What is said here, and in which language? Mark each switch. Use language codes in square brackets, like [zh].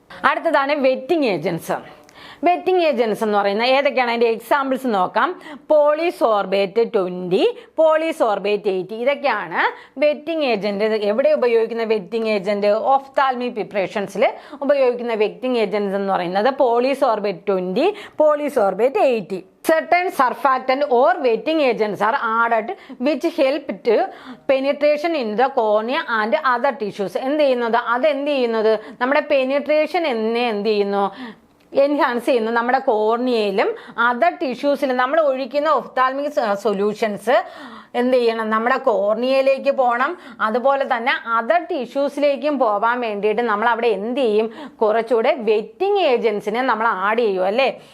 [ml] അടുത്തതാണ് wetting agents. Wetting agents എന്ന് പറയുന്നത് ഏതൊക്കെയാണ്, അതിൻ്റെ എക്സാമ്പിൾസ് നോക്കാം. പോളിസോർബേറ്റ് 20, പോളിസോർബേറ്റ് 80, ഇതൊക്കെയാണ് വെറ്റിംഗ് ഏജൻറ്റ്. എവിടെ ഉപയോഗിക്കുന്ന വെറ്റിംഗ് ഏജൻറ്റ്, ഓഫ്താൽമിക് പ്രിപ്പറേഷൻസിൽ ഉപയോഗിക്കുന്ന വെറ്റിംഗ് ഏജൻസ് എന്ന് പറയുന്നത് പോളിസോർബേറ്റ് 20, പോളിസോർബേറ്റ് 80. [en] Certain surfactant or wetting agents are added which help to penetration in the cornea and other tissues. [ml] എന്ത് ചെയ്യുന്നത്, അതെന്ത് ചെയ്യുന്നത്, നമ്മുടെ പെനിട്രേഷൻ എന്ത് ചെയ്യുന്നു, എൻഹാൻസ് ചെയ്യുന്നു നമ്മുടെ കോർണിയയിലും അതർ ടിഷ്യൂസിലും. നമ്മൾ ഒഴിക്കുന്ന ഒഫ്താൽമിക് സൊല്യൂഷൻസ് എന്ത് ചെയ്യണം, നമ്മുടെ കോർണിയയിലേക്ക് പോകണം, അതുപോലെ തന്നെ അതർ ടിഷ്യൂസിലേക്കും പോകാൻ വേണ്ടിയിട്ട് നമ്മൾ അവിടെ എന്ത് ചെയ്യും, കുറച്ചുകൂടെ വെറ്റിംഗ് ഏജൻസിനെ നമ്മൾ ആഡ് ചെയ്യും അല്ലേ.